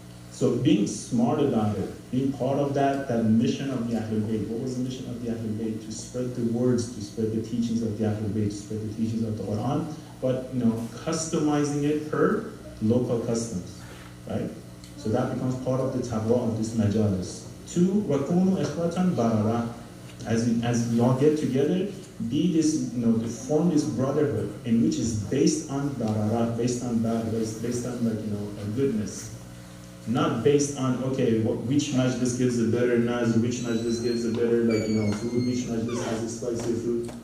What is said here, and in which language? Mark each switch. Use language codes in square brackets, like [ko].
[en] So being smart about it, being part of that mission of the Ahlul Bayt. What was the mission of the Ahlul Bayt? To spread the words, to spread the teachings of the Ahlul Bayt, to spread the teachings of the Quran, but customizing it per local customs, right? So that becomes part of the taqwa of this majalis. [ar] Two, وَكُونُوا إِخْوَةً بَرَرًا. [en] As we all get together, be this, to form this brotherhood in which is based on barara, based on a goodness. Not based on, which majlis gives a better nazr, which majlis gives a better, food, which majlis has a spicy food.